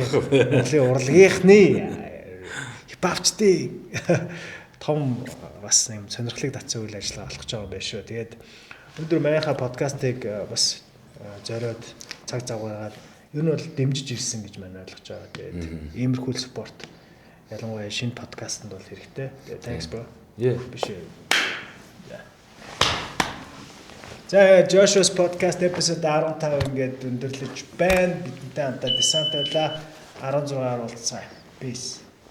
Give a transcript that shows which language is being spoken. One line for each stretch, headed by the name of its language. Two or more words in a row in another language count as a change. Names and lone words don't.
Mongolian: Монголын урлагийнхны хипхопчдын том бас юм сонирхлыг татсан үйл ажиллагаа болох гэж байгаа юм байна шүү. Тэгээд өнөөдөр манайха подкастыг бас зориод цаг завгаагаар ер нь бол дэмжиж ирсэн гэж маань ойлгож байгаа. Тэгээд иймэрхүү спорт ялангуяа шинэ подкастт бол хэрэгтэй.
English: Тэгээд thanks bro.
Mongolian: Биш. За Joshua's
English: podcast episode
Mongolian: 15 ингээд өндөрлөж байна. Бидэнтэй хамтаа десант байлаа. 16-аар уулзцаая.
English: Peace.